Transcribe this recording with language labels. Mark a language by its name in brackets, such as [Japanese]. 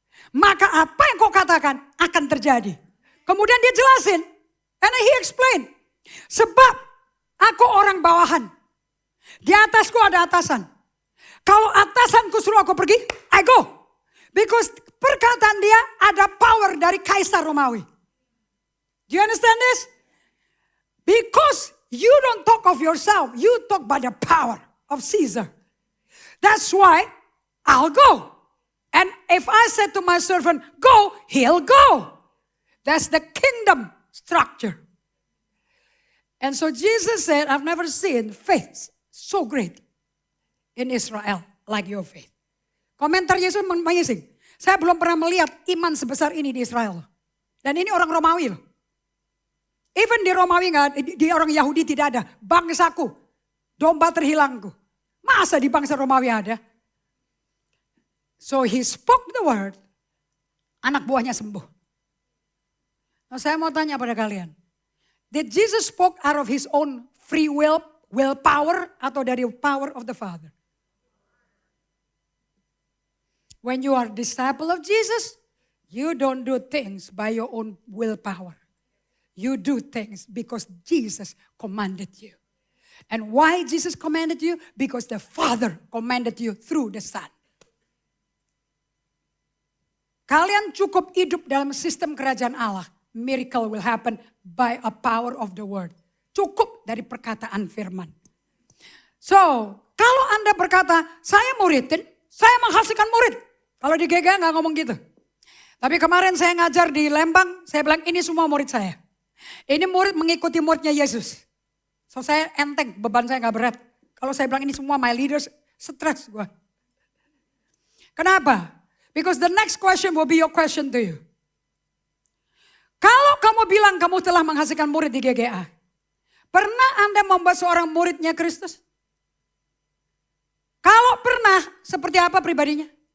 [Indonesian] Maka apa yang kau katakan akan terjadi. Kemudian dia jelasin. [English] And he explain. [Indonesian] Sebab aku orang bawahan. Di atasku ada atasan. Kalau atasanku suruh aku pergi, [English] I go. Because [Indonesian] perkataan dia ada power dari Kaisar Romawi. [English] Do you understand this? Because you don't talk of yourself. You talk by the power of Caesar. That's why I'll go. And if I said to my servant, go, he'll go. That's the kingdom structure. And so Jesus said, I've never seen faith so great in Israel like your faith. [Indonesian] Komentar Yesus amazing. Saya belum pernah melihat iman sebesar ini di Israel. Dan ini orang Romawi loh. Even di Romawi di orang Yahudi tidak ada. Bangsaku, domba terhilangku. Masa di bangsa Romawi ada? So [English] he spoke the word, [Indonesian] anak buahnya sembuh. Nah, saya mau tanya pada kalian. [English] Did Jesus spoke out of his own free willpower [Indonesian] atau dari [English] power of the Father? When you are disciple of Jesus, you don't do things by your own willpower. You do things because Jesus commanded you. And why Jesus commanded you? Because the Father commanded you through the Son. [Indonesian] Kalian cukup hidup dalam sistem kerajaan Allah. [English] Miracle will happen by a power of the word. [Indonesian] Cukup dari perkataan firman. So, kalau Anda berkata, saya muridin, saya menghasilkan murid. Kalau di GGA nggak ngomong gitu. Tapi kemarin saya ngajar di Lembang, saya bilang ini semua murid saya. Ini murid mengikuti muridnya Yesus. So saya enteng, beban saya nggak berat. Kalau saya bilang ini semua [English] my leaders, [Indonesian] stres gue. Kenapa? [English] Because the next question will be your question to you. [Indonesian] Kalau kamu bilang kamu telah menghasilkan murid di GGA, pernah Anda membuat seorang muridnya Kristus? Kalau pernah, seperti apa pribadinya?